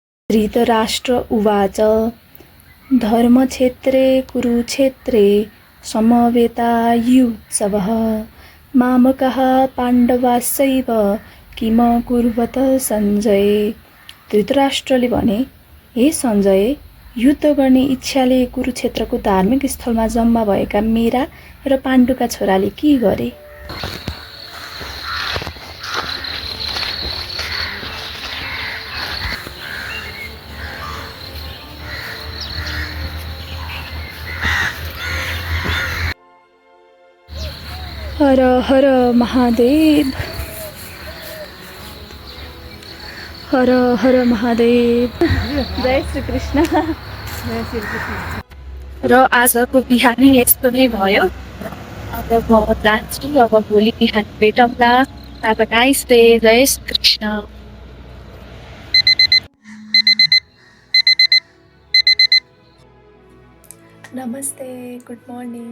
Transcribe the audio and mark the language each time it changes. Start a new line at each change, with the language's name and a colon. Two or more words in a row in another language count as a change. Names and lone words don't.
Sanskrit: धृतराष्ट्र उवाच धर्मक्षेत्रे कुरुक्षेत्रे समवेतायुत्सवः मामकः पाण्डवाश्चैव किम कुर्वत सञ्जय।
Nepali: धृतराष्ट्रले भने, हे सञ्जय, युद्ध गर्ने इच्छाले कुरुक्षेत्रको धार्मिक स्थलमा जम्मा भएका मेरा र पाण्डुका छोराले के गरे। हर हर महादेव, हर हर महादेव। जय श्री कृष्ण। र आजको बिहानै यस्तो नै भयो। अब म जान्छु, अब भोलि बिहान भेटौँला।
English: Have a nice day.
Nepali: जय श्री कृष्ण। नमस्ते,
English: good morning.